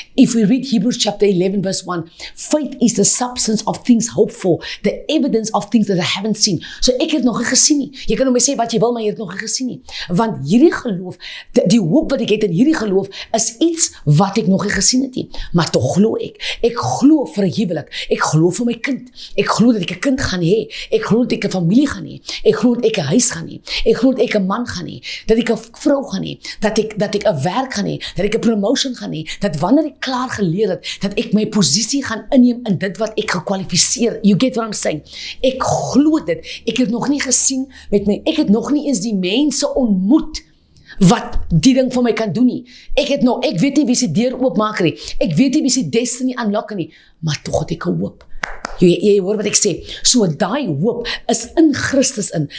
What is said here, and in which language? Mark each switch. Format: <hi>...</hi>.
<en>If we read Hebrews chapter 11 verse 1, faith is the substance of things hoped for, the evidence of things that I haven't seen.</en> <af>So ek het nog nie gesien nie, jy kan nou my sê wat jy wil, maar jy het nog nie gesien nie, want hierdie geloof, die hoop wat ek het in hierdie geloof, is iets wat ek nog nie gesien het nie, maar tog glo ek glo vir 'n huwelik, ek glo vir my kind, ek glo dat ek 'n kind gaan hê, ek glo dat ek 'n familie gaan hê, ek glo dat ek 'n huis gaan hê, ek glo dat ek 'n man gaan hê, dat ek 'n vrou gaan hê, dat ek 'n werk gaan hê, dat ek 'n promotion gaan hê, dat wanneer ek klaar geleer het, dat ek my posisie gaan inneem in dit wat ek gekwalifiseer,</af> <en>you get what I'm saying,</en> <af>ek glo dit, ek het nog nie gesien ek het nog nie eens die mense ontmoet, wat die ding vir my kan doen nie. Ek weet nie wie se deur oopmaak nie. Ek weet nie wie se destiny aanlok nie, maar tog het ek hoop. Jy hoor wat ek sê. So daai hoop is in Christus in.</af>